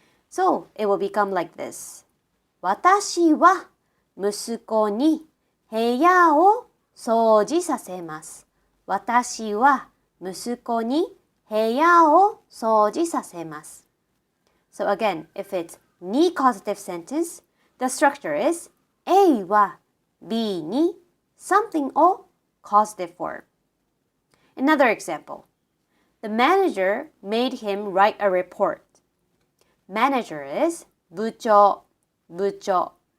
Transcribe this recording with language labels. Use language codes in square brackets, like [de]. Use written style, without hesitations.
[en] So it will become like this. [ja] 私は息子に部屋を掃除させます。私は息子に部屋を掃除させます。 [en] So again, if it's ni causative sentence, the structure is A は B に something を causative form. Another example. The manager made him write a report. Manager is 部長.